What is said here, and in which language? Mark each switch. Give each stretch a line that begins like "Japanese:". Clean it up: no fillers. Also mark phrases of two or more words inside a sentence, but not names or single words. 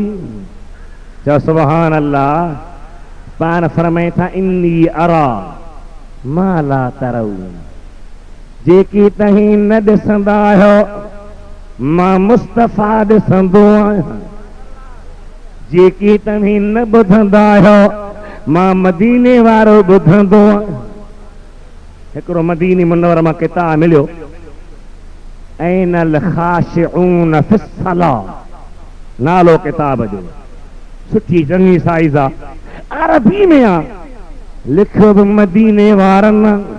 Sindhi: चओ
Arabic: سبحان الله.
Sindhi: पाण फरमाए था
Arabic: إني أرى ما لا ترون,
Sindhi: जेकी तव्हीं न ॾिसंदा आहियो मां मुस्तफ़ा ॾिसंदो आहियां, जेकी तव्हीं न ॿुधंदा आहियो मां मदीने वारो ॿुधंदो आहियां। हिकिड़ो मदीनी मुनव्वर मां किताब मिलियो, ऐनल ख़ाशिऊन फ़िस्सलाह, नालो किताब जो, सुठी चङी साइज़ आहे, अरबी में आहे, लिखियो बि मदीने वारनि।